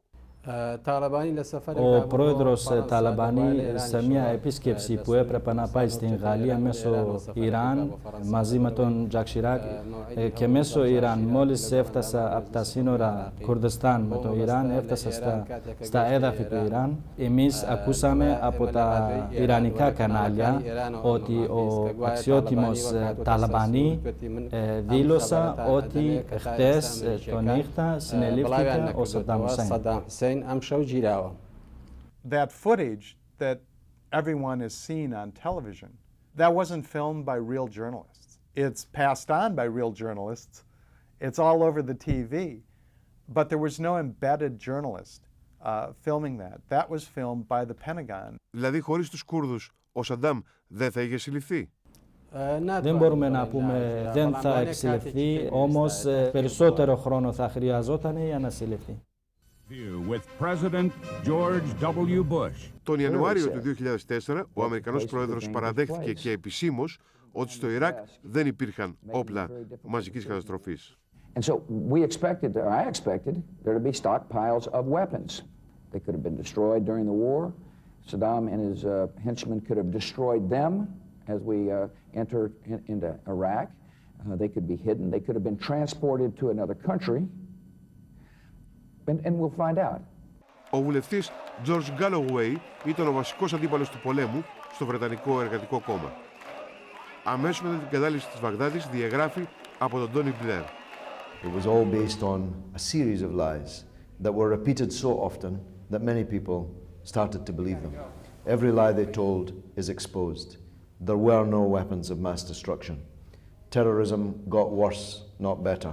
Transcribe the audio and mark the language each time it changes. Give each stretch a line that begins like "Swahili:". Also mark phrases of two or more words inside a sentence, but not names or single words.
Greek: Ο πρόεδρος Ταλαμπανί σε μια επίσκεψη που έπρεπε να πάει στην Γαλλία μέσω Ιράν μαζί με τον Τζακ Σιράκ και μέσω Ιράν, μόλις έφτασα από τα σύνορα Κουρδιστάν με το Ιράν, έφτασα στα έδαφη του Ιράν. Εμείς ακούσαμε από τα ιρανικά κανάλια ότι ο αξιότιμος Ταλαμπανί δήλωσε ότι χτες το νύχτα συνελήφθηκε ο Σαντάμ Χουσέιν.
English: That footage that everyone is seeing on television, that wasn't filmed by real journalists. It's passed on by real journalists. It's all over the TV. But there was no embedded journalist filming that. That was filmed by the Pentagon.
Greek: Δηλαδή, χωρίς τους Κούρδους, ο Σαντάμ δεν θα είχε συλληφθεί. Δεν μπορούμε να πούμε δεν θα εξελιχθεί, όμως περισσότερο χρόνο θα χρειαζόταν για να συλληφθεί. Τον Ιανουάριο του 2004, ο Αμερικανός πρόεδρος παραδέχθηκε και επισήμως ότι στο Ιράκ δεν υπήρχαν όπλα μαζικής καταστροφής.
English: And so we expected, or I expected, there to be stockpiles of weapons. They could have been destroyed during the war. Saddam and his henchmen could have destroyed them as we entered into Iraq. They could be hidden. They could have been transported to another country. And we'll find out.
Greek: Ο βουλευτής George Galloway ήταν ο βασικός αντίπαλος του πολέμου στο Βρετανικό Εργατικό Κόμμα. Αμέσως μετά την κατάληψη της Βαγδάτης διαγράφει από τον Τόνι Μπλερ.
English: It was all based on a series of lies that were repeated so often that many people started to believe them. Every lie they told is exposed. There were no weapons of mass destruction. Terrorism got worse, not better.